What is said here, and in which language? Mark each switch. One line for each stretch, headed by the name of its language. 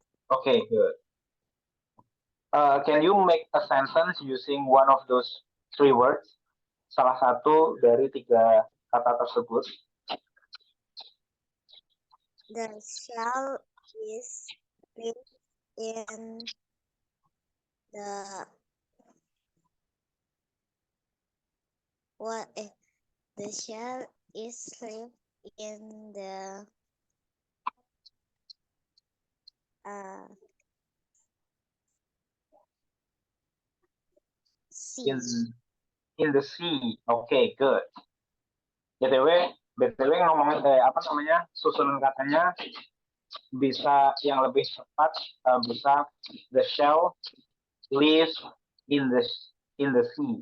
English: Okay, good. Can you make a sentence using one of those 3 words?
Indonesian: Salah satu dari 3 kata tersebut.
English: The shell is lived in the the shell is lived in the sea. In the sea. Okay, good. BTW,
Indonesian: BTW ngomongin apa namanya susunan katanya bisa yang lebih cepat bisa
English: the shell lives in the sea.